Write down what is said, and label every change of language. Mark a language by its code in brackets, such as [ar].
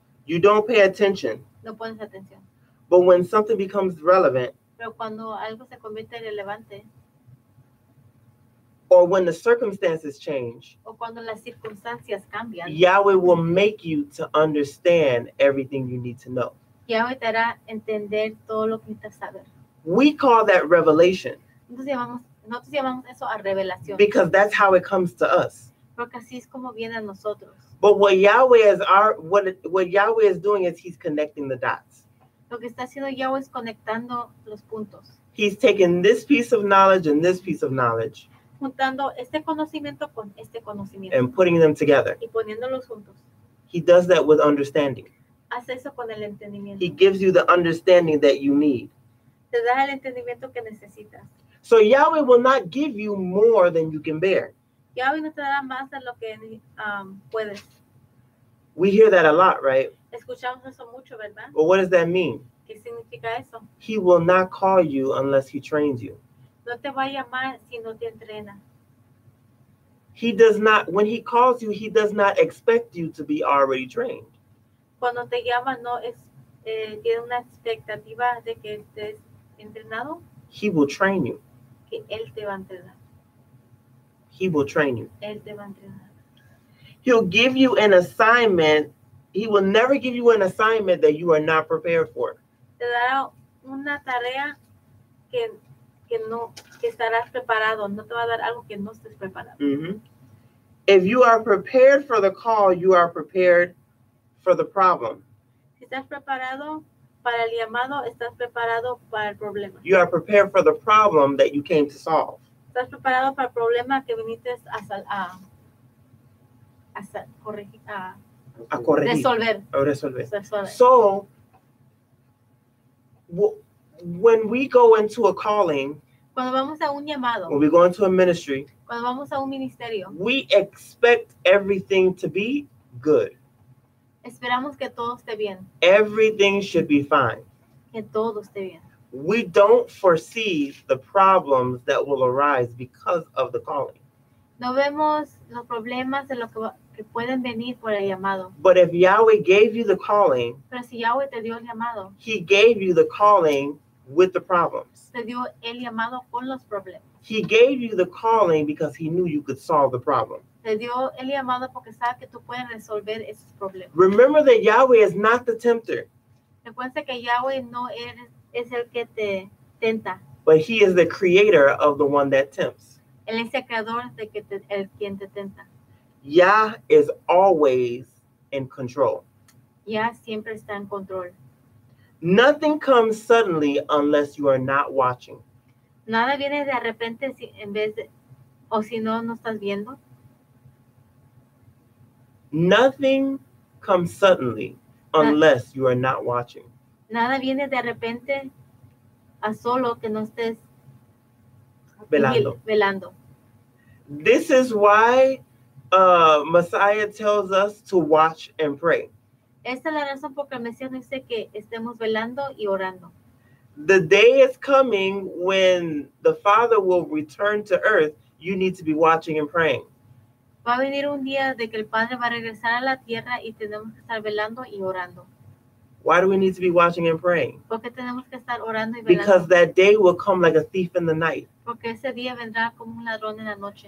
[en] you don't pay attention. [es] no pones atención. [en] But when something becomes relevant, [es] Pero cuando algo se convierte irrelevante, [en] or when the circumstances change, [es] o cuando las circunstancias cambian, [en] Yahweh will make you to understand everything you need to know. [es] Yahweh te hará entender todo lo que necesitas saber. [en] We call that revelation [es] Nosotros llamamos eso a revelación, [en] because that's how it comes to us. [es] porque así es como viene a nosotros. [en] But what Yahweh is doing is he's connecting the dots. [es] Lo que está haciendo Yahweh es conectando los puntos, [en] He's taking this piece of knowledge and this piece of knowledge [es] juntando este conocimiento con este conocimiento [en] and putting them together. [es] y poniéndolos juntos. [en] He does that with understanding. [es] Hace eso con el entendimiento. [en] He gives you the understanding that you need. [es] Te da el entendimiento que necesitas. [en] So Yahweh will not give you more than you can bear. [es] Yahweh no te dará más de lo que puedes. [en] We hear that a lot, right? [es] Escuchamos eso mucho, ¿verdad? [en] But what does that mean? [es] ¿Qué significa eso? [en] He will not call you unless he trains you. [es] No te va a llamar si no te entrena. [en] He does not, when he calls you, he does not expect you to be already trained. [es] Cuando te llama, no es, tiene una expectativa de que estés entrenado, [en] He will train you. [es] que Él te va a entrenar. [en] He will train you. [es] Él te va a entrenar. [en] He'll give you an assignment. He will never give you an assignment that you are not prepared for. [es] Te dará una tarea que estarás preparado. No te va a dar algo que no estés preparado. [en] If you are prepared for the call, you are prepared for the problem. [es] Si estás preparado para el llamado, estás preparado para el problema. [en] You are prepared for the problem that you came to solve. [es] Estás preparado para el problema que viniste a corregir, A corregir. resolver. A resolver. Resolver. [en] So, when we go into a calling, [es] Cuando vamos a un llamado, [en] when we go into a ministry, [es] cuando vamos a un ministerio, [en] we expect everything to be good. [es] esperamos que todo esté bien, [en] Everything should be fine. [es] que todo esté bien. [en] We don't foresee the problems that will arise because of the calling. [es] No vemos los problemas de lo que pueden venir por el llamado. [en] But if Yahweh gave you the calling, [es] Pero si Yahweh te dio el llamado, [en] he gave you the calling with the problems. [es] te dio el llamado con los problemas. [en] He gave you the calling because he knew you could solve the problem. [es] Te dio el llamado porque sabe que tú puedes resolver esos problemas. [en] Remember that Yahweh is not the tempter, [es] Recuerda que Yahweh no es el que te tenta. [en] but he is the creator of the one that tempts. [es] Él es el creador de quien te tenta. [en] Yah is always in control. [es] Ya siempre está en control. [en] Nothing comes suddenly unless you are not watching. [es] Nada viene de repente en vez de, o si no, no estás viendo. [en] Nothing comes suddenly unless you are not watching. [es] Nada viene de repente a solo que no estés Velando. [en] This is why Messiah tells us to watch and pray. [es] Esta es la razón por la que el Mesías nos dice que estemos velando y orando. [en] The day is coming when the Father will return to earth. You need to be watching and praying. [es] Va a venir un día de que el Padre va a regresar a la tierra y tenemos que estar velando y orando. [en] Why do we need to be watching and praying? [es] ¿Por qué tenemos que estar orando y velando? [en] Because that day will come like a thief in the night. [es] Porque ese día vendrá como un ladrón en la noche.